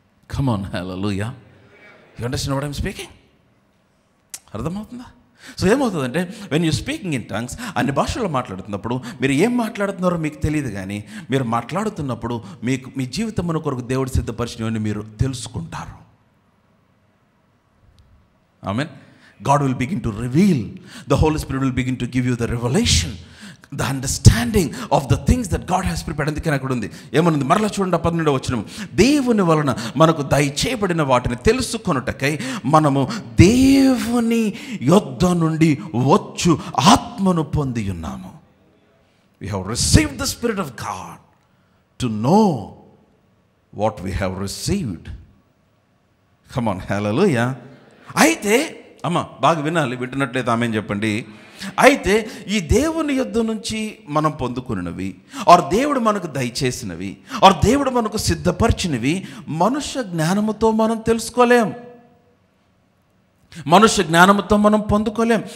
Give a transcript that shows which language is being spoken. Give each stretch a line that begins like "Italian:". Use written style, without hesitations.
English: Come on hallelujah. You understand what I'm speaking?
Telugu: అర్థమవుతుందా? So ఏమవుతుందంటే
English: when you speaking in tongues,
Telugu: అన్ని భాషల్లో మాట్లాడుతున్నప్పుడు మీరు ఏం మాట్లాడుతున్నారో మీకు తెలియదు, కానీ మీరు మాట్లాడుతున్నప్పుడు మీకు మీ జీవితం కొరకు దేవుడు సిద్ధపరిచినవని మీరు తెలుసుకుంటారు. ఆమేన్.
English: God will begin to reveal. The Holy Spirit will begin to give you the revelation, the understanding of the things that God has prepared.
Telugu: అందుకని అక్కడ ఉంది ఏమనుంది మరలా చూడండి 12వ వచనం. దేవుని వలన మనకు దయచేయబడిన వాటిని తెలుసుకొనుటకై మనము దేవుని యొద్ద నుండి వచ్చు ఆత్మను పొంది ఉన్నాము.
English: We have received the Spirit of God to know what we have received. Come on, hallelujah.
Telugu: అయితే అమ్మ బాగా వినాలి, వింటున్నట్లయితే ఆమె చెప్పండి. అయితే ఈ దేవుని యొద్ద నుంచి మనం పొందుకున్నవి, ఆర్ దేవుడు మనకు దయచేసినవి, ఆర్ దేవుడు మనకు సిద్ధపరిచినవి మనుష్య జ్ఞానముతో మనం తెలుసుకోలేం, మనుష్య జ్ఞానముతో మనం పొందుకోలేం.